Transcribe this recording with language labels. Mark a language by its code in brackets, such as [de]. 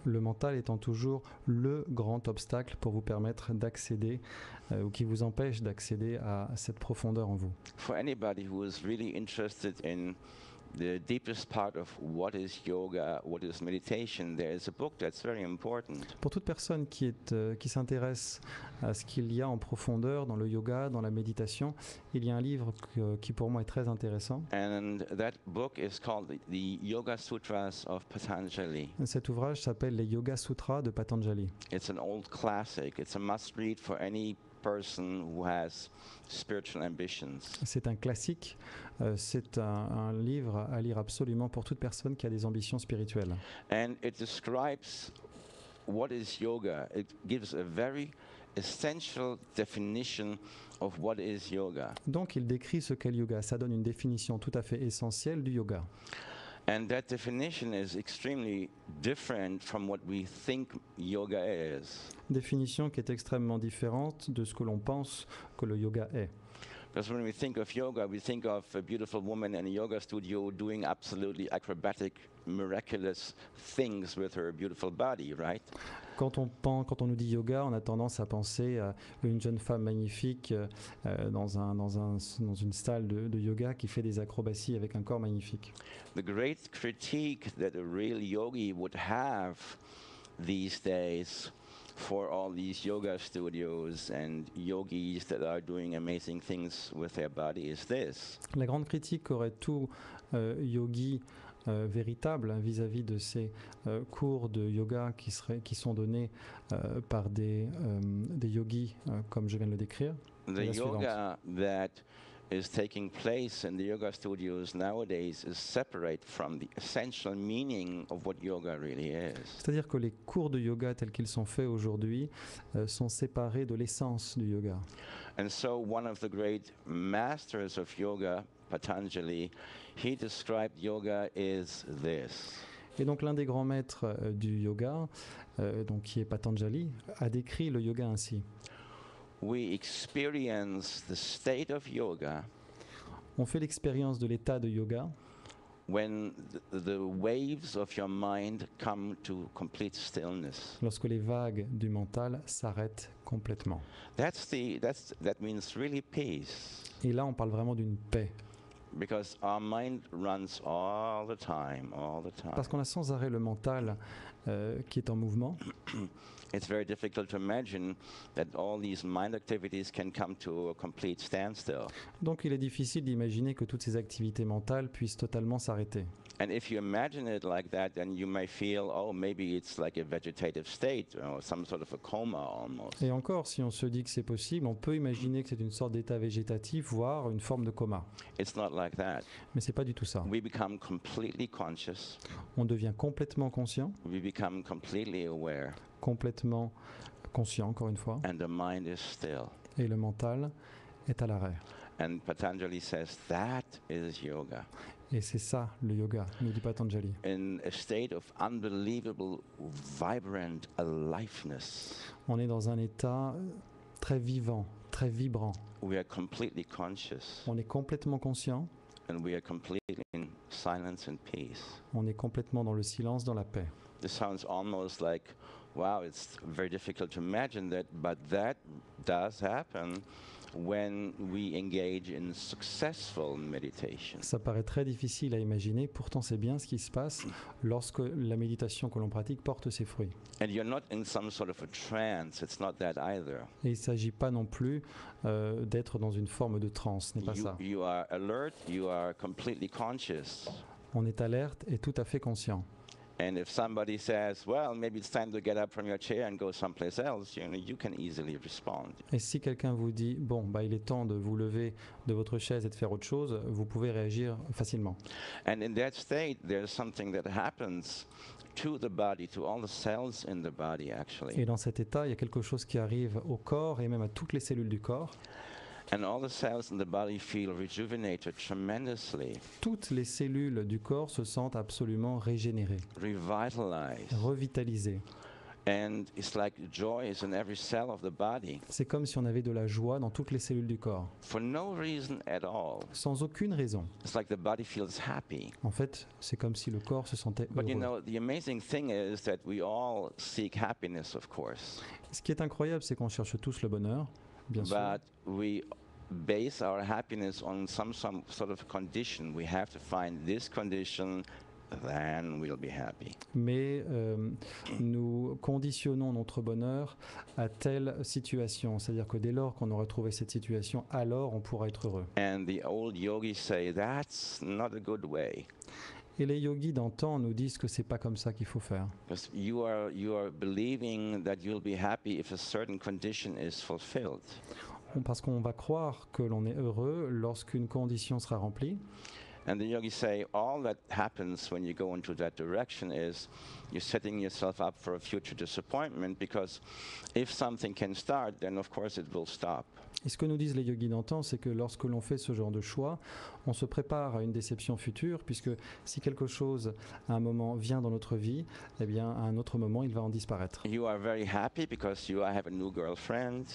[fr] Le mental étant toujours le grand obstacle pour vous permettre d'accéder ou qui vous empêche d'accéder à cette profondeur en vous. [en] For anybody who is really interested in the deepest part of what is yoga, what is meditation, there is a book that's very important. [fr] Pour toute personne qui s'intéresse à ce qu'il y a en profondeur dans le yoga, dans la méditation, il y a un livre qui pour moi est très intéressant. [en] And that book is called the Yoga Sutras of Patanjali. [fr] Cet ouvrage s'appelle les Yoga Sutras de Patanjali. [en] It's an old classic. It's a must-read for any person who has spiritual ambitions. [fr] C'est un classique, c'est un livre à lire absolument pour toute personne qui a des ambitions spirituelles. [en] And it describes what is yoga. It gives a very essential definition of what is yoga. [fr] Donc il décrit ce qu'est le yoga, ça donne une définition tout à fait essentielle du yoga. [en] And that definition is extremely different from what we think yoga is. [fr] Définition qui est extrêmement différente de ce que l'on pense que le yoga est. [en] Because when we think of yoga, we think of a beautiful woman in a yoga studio doing absolutely acrobatic, miraculous things with her beautiful body, right? [fr] Quand on nous dit yoga, on a tendance à penser à une jeune femme magnifique dans une salle de yoga qui fait des acrobaties avec un corps magnifique. [en] The great critique that a real yogi would have these days for all these yoga studios and yogis that are doing amazing things with their body is this. [fr] La grande critique qu'aurait tout yogi véritable vis-à-vis de ces cours de yoga qui sont donnés par des yogis, comme je viens de le décrire. [en] The [fr] la suivante. [en] yoga that is taking place in the yoga studios nowadays is separate from the essential meaning of what yoga really is. [fr] C'est-à-dire que les cours de yoga tels qu'ils sont faits aujourd'hui sont séparés de l'essence du yoga. [en] And so one of the great masters of yoga, Patanjali, he described yoga is this. [fr] Et donc l'un des grands maîtres du yoga, donc qui est Patanjali, a décrit le yoga ainsi. [en] We experience the state of yoga [fr] On fait l'expérience de l'état de yoga [en] when the waves of your mind come to complete stillness. [fr] lorsque les vagues du mental s'arrêtent complètement. [en] That means really peace, [fr] Et là, on parle vraiment d'une paix, [en] because our mind runs all the time. [fr] parce qu'on a sans arrêt le mental qui est en mouvement. [en] It's very difficult to imagine that all these mind activities can come to a complete standstill. [fr] Donc il est difficile d'imaginer que toutes ces activités mentales puissent totalement s'arrêter. [en] And if you imagine it like that, then you may feel, oh, maybe it's like a vegetative state or some sort of a coma almost. [fr] Et encore, si on se dit que c'est possible, on peut imaginer que c'est une sorte d'état végétatif, voire une forme de coma. [en] It's not like that. [fr] Mais c'est pas du tout ça. [en] We become completely conscious. [fr] On devient complètement conscient, [en] We become completely aware, [fr] complètement conscient, encore une fois, [en] and the mind is still. [fr] et le mental est à l'arrêt. [en] And Patanjali says that is yoga. [fr] Et c'est ça le yoga, nous dit Patanjali. [en] In a state of unbelievable, vibrant aliveness, [fr] On est dans un état très vivant, très vibrant. [en] we are completely conscious, [fr] On est complètement conscient, [en] and we are completely in silence and peace. [fr] on est complètement dans le silence, dans la paix. [en] This sounds almost like, wow, it's very difficult to imagine that, but that does happen when we engage in successful meditation. [fr] Ça paraît très difficile à imaginer, pourtant c'est bien ce qui se passe lorsque la méditation que l'on pratique porte ses fruits. [en] And you're not in some sort of a trance, it's not that either. [fr] Et il ne s'agit pas non plus d'être dans une forme de transe, ce n'est pas ça. [en] You are alert, you are completely conscious. [fr] On est alerte et tout à fait conscient. [en] And if somebody says, well, maybe it's time to get up from your chair and go someplace else, you can easily respond. [fr] Et si quelqu'un vous dit, bon, bah, il est temps de vous lever de votre chaise et de faire autre chose, vous pouvez réagir facilement. [en] And in that state, there's something that happens to the body, to all the cells in the body, actually. [fr] Et dans cet état, il y a quelque chose qui arrive au corps et même à toutes les cellules du corps. [en] And all the cells in the body feel rejuvenated tremendously, [fr] Toutes les cellules du corps se sentent absolument régénérées, [en] revitalized. [fr] revitalisées. [en] And it's like joy is in every cell of the body [fr] C'est comme si on avait de la joie dans toutes les cellules du corps, [en] for no reason at all. [fr] sans aucune raison. [en] It's like the body feels happy. [fr] En fait, c'est comme si le corps se sentait [en] But you [fr] heureux. [en] know, the amazing thing is that we all seek happiness, of course. [fr] Ce qui est incroyable, c'est qu'on cherche tous le bonheur, bien sûr. [en] But we base our happiness on some sort of condition. We have to find this condition, then we'll be happy. [fr] Mais nous conditionnons notre bonheur à telle situation. C'est-à-dire que dès lors qu'on aura trouvé cette situation, alors on pourra être heureux. [en] And the old yogis say that's not a good way, [fr] Et les yogis d'antan nous disent que c'est pas comme ça qu'il faut faire. [en] because you are believing that you'll be happy if a certain condition is fulfilled. [fr] Parce qu'on va croire que l'on est heureux lorsqu'une condition sera remplie. [en] And the yogis say all that happens when you go into that direction is you're setting yourself up for a future disappointment, because if something can start, then of course it will stop. [fr] Et ce que nous disent les yogis d'antan, c'est que lorsque l'on fait ce genre de choix, on se prépare à une déception future, puisque si quelque chose à un moment vient dans notre vie, eh bien à un autre moment il va en disparaître. [en] You are very happy because you have a new girlfriend,